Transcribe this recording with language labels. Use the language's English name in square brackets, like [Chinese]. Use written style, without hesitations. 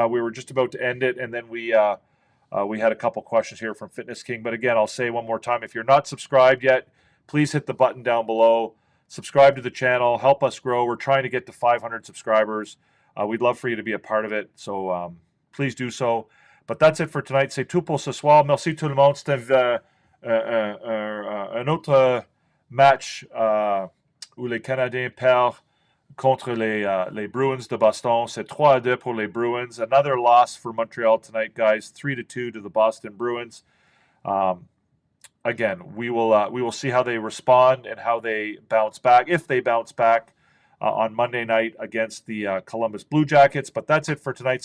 [English] We were just about to end it, and then we had a couple questions here from Fitness King. But again, I'll say one more time, if you're not subscribed yet, please hit the button down below. Subscribe to the channel. Help us grow. We're trying to get to 500 subscribers. We'd love for you to be a part of it, so please do so. But that's it for tonight. [French] C'est tout pour ce soir. Merci tout le monde. C'était un autre match où les Canadiens perdent contre les Bruins de Boston. C'est 3-2 pour les Bruins. [English] Another loss for Montreal tonight, guys. 3-2 to the Boston Bruins. Again, we will see how they respond and how they bounce back, if they bounce back. On Monday night against the Columbus Blue Jackets. But that's it for tonight.